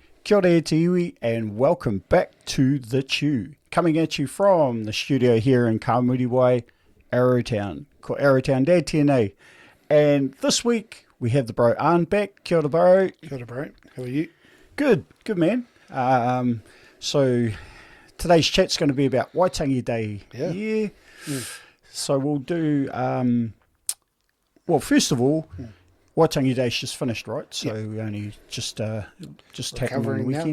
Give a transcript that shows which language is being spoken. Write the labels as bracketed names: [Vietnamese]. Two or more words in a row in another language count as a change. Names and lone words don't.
[Māori] Kia ora te iwi, [English] and welcome back to The Chew. Coming at you from the studio here in Kamuriwai, Arrowtown. [Māori] Ko Arrowtown Dad tēnei. [English] And this week we have the bro Arne back. [Māori] Kia ora bro. Kia ora [English] bro. How are you? Good man. So today's chat's going to be about Waitangi Day. Yeah. So we'll do, well, first of all, Waitangi Day's just finished, right? So we only just happened on the weekend.